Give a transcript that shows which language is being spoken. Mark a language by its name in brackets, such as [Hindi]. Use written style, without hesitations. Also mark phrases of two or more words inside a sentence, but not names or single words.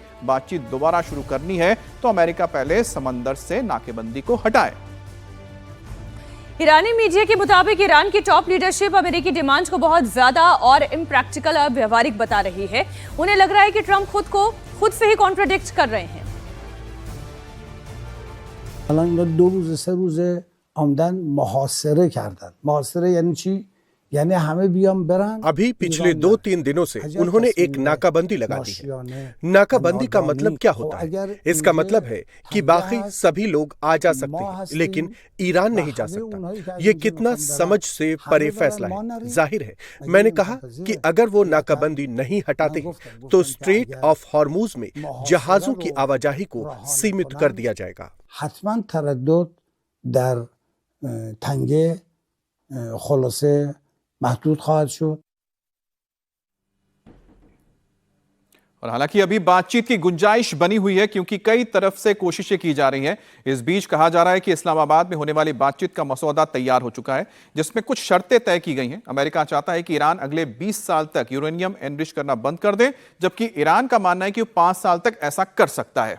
[Hindi] बातचीत दोबारा शुरू करनी है तो अमेरिका पहले समंदर से नाकेबंदी को हटाए। ईरानी मीडिया के मुताबिक ईरान की टॉप लीडरशिप अमेरिकी डिमांड को बहुत ज्यादा और इम्प्रैक्टिकल और व्यवहारिक बता रही है। उन्हें लग रहा है कि ट्रंप खुद से ही कॉन्ट्रडिक्ट कर रहे हैं। [Persian] الان اینا 2 روز 3 روزه آمدن محاصره کردن. محاصره یعنی چی؟ यानी हमें भी हम बरान। [Hindi] अभी पिछले 2-3 दिनों से उन्होंने एक नाकाबंदी लगा दी है। नाकाबंदी का मतलब क्या होता है? इसका मतलब है कि बाकी सभी लोग आ जा सकते हैं, लेकिन ईरान नहीं जा सकता। ये कितना समझ से परे फैसला है। जाहिर है, मैंने कहा कि अगर वो नाकाबंदी नहीं हटाते तो स्ट्रेट ऑफ हॉर्मुज में जहाजों की आवाजाही को सीमित कर दिया जाएगा। [Persian] حتما تردد در تنگه خلاصه محدود خواهد شد। [Hindi] और हालांकि अभी बातचीत की गुंजाइश बनी हुई है, क्योंकि कई तरफ से कोशिशें की जा रही हैं। इस बीच कहा जा रहा है कि इस्लामाबाद में होने वाली बातचीत का मसौदा तैयार हो चुका है, जिसमें कुछ शर्तें तय की गई हैं। अमेरिका चाहता है कि ईरान अगले 20 साल तक [English] uranium enrich [Hindi] करना बंद कर दे, जबकि ईरान का मानना है कि वो 5 साल तक ऐसा कर सकता है।